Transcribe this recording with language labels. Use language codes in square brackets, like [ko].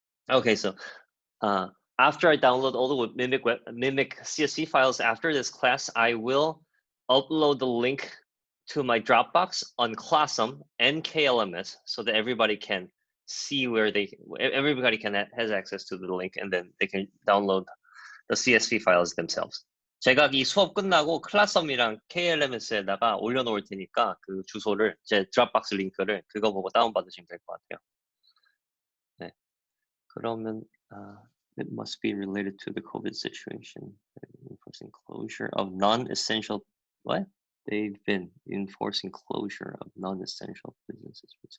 [en] Okay, so after I download all the Mimic CSV files after this class, I will upload the link to my Dropbox on Classum and KLMS so that everybody can see where everybody has access to the link, and then they can download the CSV files themselves. [ko] 제가 이 수업 끝나고 클라썸이랑 KLMS에다가 올려놓을 테니까 그 주소를 제 드랍박스 링크를 그거 보고 다운받으시면 될 것 같아요. 네, 그러면 [en] it must be related to the COVID situation. Enforcing closure of non-essential, what? They've been enforcing closure of non-essential businesses.